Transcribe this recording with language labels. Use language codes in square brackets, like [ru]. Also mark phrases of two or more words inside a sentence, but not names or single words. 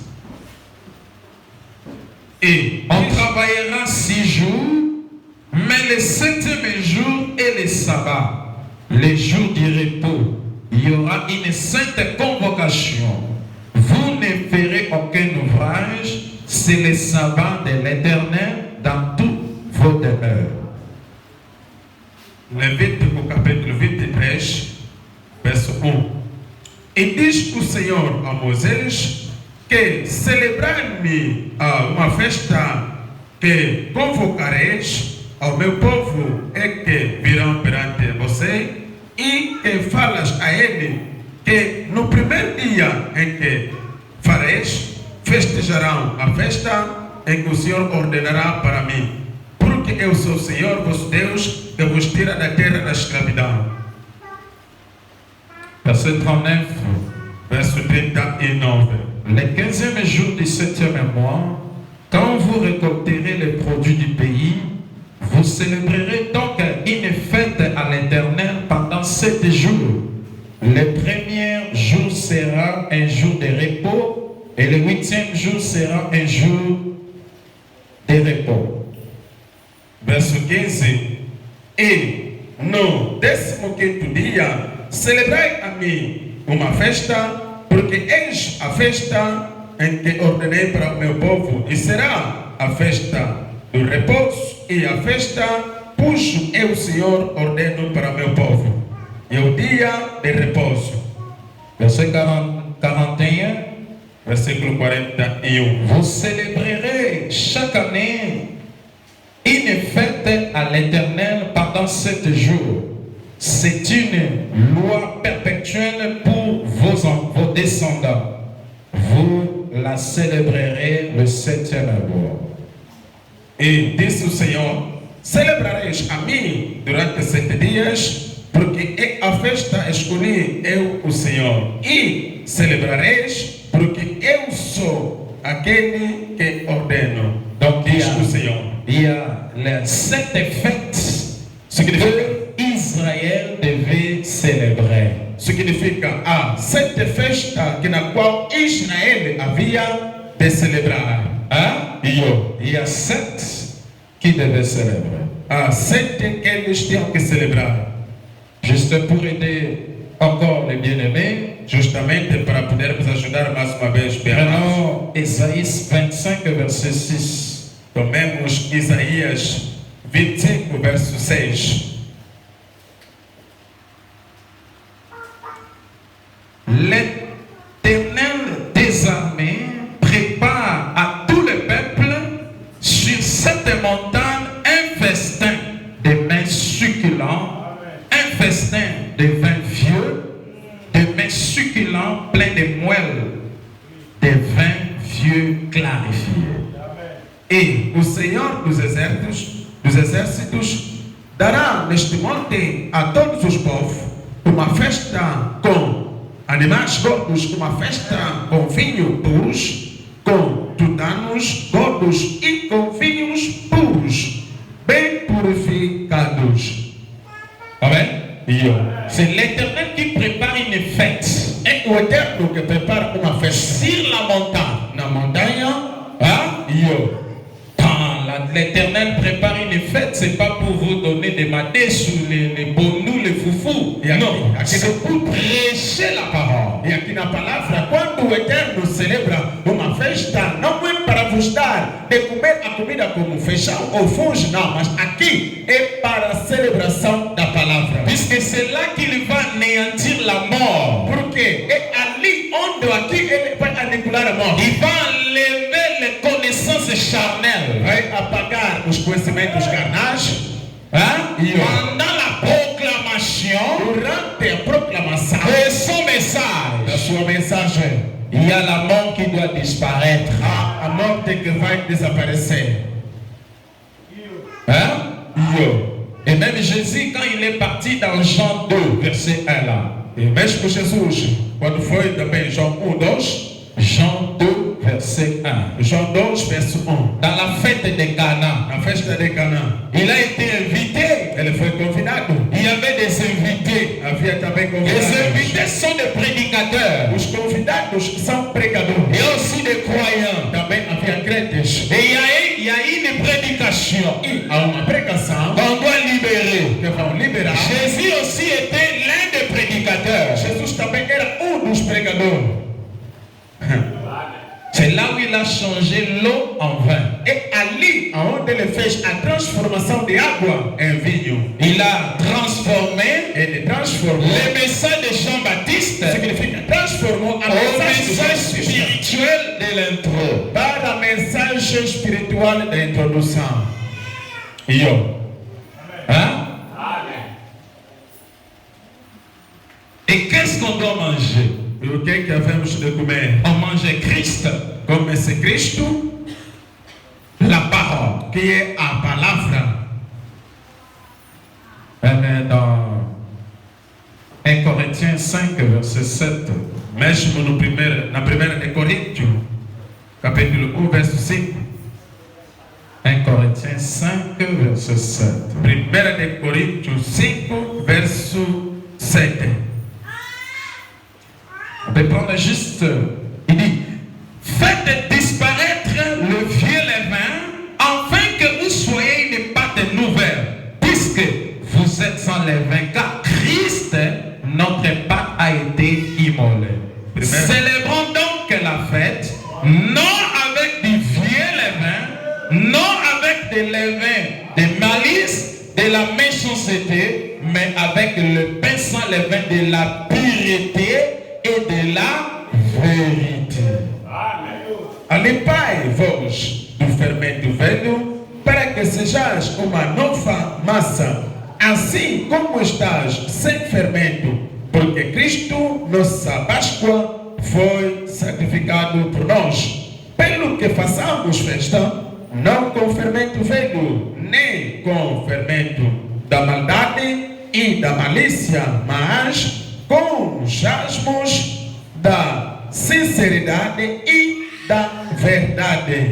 [fr] Et on travaillera 6 jours, mais le 7e jour est le sabbat, les jours du repos. Il y aura une sainte convocation. Vous ne ferez aucun ouvrage, c'est le sabbat de l'Éternel dans toutes vos demeures. [pt] Levítico capítulo 23, verso 1. E diz o Senhor a Moisés que celebrai-me uma festa que convocareis ao meu povo é que virão perante você e que falas a ele que no primeiro dia em que fareis, festejarão a festa em que o Senhor ordenará para mim. Porque eu sou o Senhor, vosso Deus, que vos tira da terra da escravidão. [fr] Verset 39. [pt] Verso 39. [fr] Le 15e jour du 7e mois, quand vous récolterez les produits du pays, vous célébrerez donc une fête à l'Éternel pendant 7 jours. Le 1er jour sera un jour de repos et le 8e jour sera un jour de repos. [pt] Verso 15. E no 15º dia celebrai a mim uma festa, porque eis a festa em que ordenei para o meu povo, e será a festa do repouso e a festa cujo eu, Senhor, ordeno para o meu povo. E o dia de repouso. [fr] Verset 41. [pt] Versículo 41. [fr] Vous célébrerez chaque année une fête à l'Éternel pendant 7 jours. c'est une loi perpétuelle pour vos descendants. Vous la célébrerez le 7e jour. [pt] E disse o Senhor: celebrareis a mim durante 7 dias, porque é a festa escolhi eu, o Senhor. E celebrareis, porque eu sou aquele que ordeno. [fr] Donc [pt] Diz o Senhor. [fr] il y a les 7 fêtes que Israël devait célébrer. [pt] Significa a 7 festas que na qual Israel havia de celebrar. [fr] Hein? Il y a 7 qui devaient célébrer. [pt] Há 7 que eles tinham que celebrar. [fr] Juste pour aider encore les bien-aimés, [pt] Justamente para podermos ajudar mais uma vez. [fr] prenons Ésaïe 25, verset 6. [pt] Tomemos Isaías 25, verso 6. [fr] L'Éternel des armées prépare à tout le peuple sur cette montagne un festin de mets succulents, un festin de vin vieux, de mets succulents pleins de moelle, de vin vieux clarifié. [pt] E o Senhor dos exércitos dará neste monte a todos os povos uma festa com animais gordos, uma festa com vinho puros, com tudanos gordos e com vinhos puros, bem purificados. [fr] Amen. C'est l'Éternel qui prépare une fête. [pt] É o Eterno que prepara uma festa [fr] Sur la montagne. [pt] na montanha. [fr] Hein? L'Éternel prépare une fête, c'est pas pour vous donner des madés sur les bonous, les foufous. Non, c'est pour prêcher la parole. [pt] E aqui na palavra, quando o Eterno celebra uma festa, não é para vos dar de comer a comida como feijão ou fungo, não, mas aqui é para a celebração da palavra. [fr] Puisque c'est là qu'il va anéantir la mort. [pt] Porque é ali onde aqui ele vai aniquilar a morte. [fr] Il va enlever les connaissances charnelles. [pt] Vai apagar os conhecimentos carnais. [fr] Pendant la proclamation [pt] Durante a proclamação [fr] de son message, [pt] da sua mensagem, [fr] il y a la mort qui doit disparaître. [pt] há a morte que vai desaparecer. [fr] Et même Jésus, quand il est parti dans Jean 2, verset 1 là, [pt] E mesmo Jesus, quando foi também João 1:2, [fr] Jean 2, verset 1, [pt] João 2, verso 1, [fr] dans la fête de Cana, [pt] na festa de Canaã, [fr] il a été invité. [pt] ele foi convidado. [fr] Il y avait des invités. [pt] Havia também [fr] Les [pt] convidados. [fr] invités sont des prédicateurs [pt] Os convidados são pregadores. [fr] et aussi des croyants. [pt] Também havia crentes. [fr] Et il y a une prédication [pt] E há uma pregação [fr] qu'on doit libérer. [pt] que vão liberar. [fr] Jésus aussi était l'un des prédicateurs. [pt] Jesus também era dos pregadores. [fr] C'est là où il a changé l'eau en vin. [pt] É ali onde ele fez a transformação de água em vinho. [fr] Il a transformé [pt] Ele transformou. [fr] le message de Jean-Baptiste [pt] Significa transformou a [fr] au [pt] mensagem [fr] message [pt] do [fr] spirituel de l'intro. [pt] para a mensagem espiritual da introdução. [fr] Hein? Et qu'est-ce qu'on doit manger? [pt] E o que é que havemos de comer? [fr] On mange Christ, [pt] Come-se Cristo, [fr] la parole. [pt] que é a palavra. [fr] Dans 1 Corinthiens 5, verset 7. [pt] Mesmo na primeira de Coríntios, capítulo 1, verso 5. [fr] 1 Corinthiens 5, verset 7. [pt] Primeira de Coríntios 5, verso 7. [fr] On peut prendre juste, il dit, faites disparaître le vieux levain, afin que vous soyez une pâte nouvelle, puisque vous êtes sans levain, car Christ, notre pâte, a été immolée. Célébrons donc la fête, non avec du vieux levain, non avec des levains de malice, de la méchanceté, mais avec le pain sans levain de la pureté e de la vérité. [pt] Alipai-vos do fermento velho, para que sejais uma nova massa, assim como estás sem fermento, porque Cristo, nossa Páscoa, foi sacrificado por nós. Pelo que façamos festa, não com fermento velho, nem com fermento da maldade e da malícia, mas com jasmos da sinceridade e da verdade.